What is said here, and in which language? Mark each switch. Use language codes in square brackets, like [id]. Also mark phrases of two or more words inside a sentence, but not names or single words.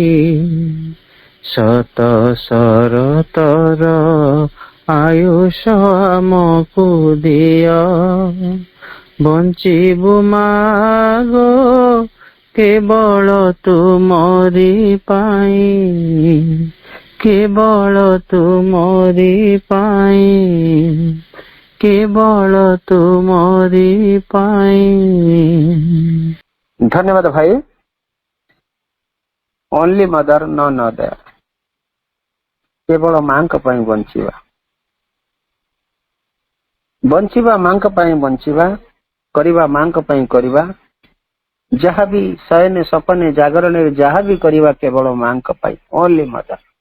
[or] ଶତ ଶରତର ଆୟୁଷ ଆମକୁ ଦିଅ, ବଞ୍ଚିବୁ ମାଗୋ କେବଳ ତୁମରି ପାଇ, କେବଳ ତୁମରି ପାଇ, କେବଳ ତୁମରି ପାଇ, কেবল তুমরি পাই, কেবল তুমরি পাই। ଧନ୍ୟବାଦ ଭାଇ। [en] only mother none other, [or] କେବଳ ମାଙ୍କ ପାଇଁ ବଞ୍ଚିବା, ବଞ୍ଚିବା ମାଙ୍କ ପାଇଁ ବଞ୍ଚିବା, କରିବା ମାଙ୍କ ପାଇଁ କରିବା, ଯାହାବି ଶୟନେ ସପନେ ଜାଗରଣରେ ଯାହାବି କରିବା କେବଳ ମାଙ୍କ ପାଇଁ, [en] only mother.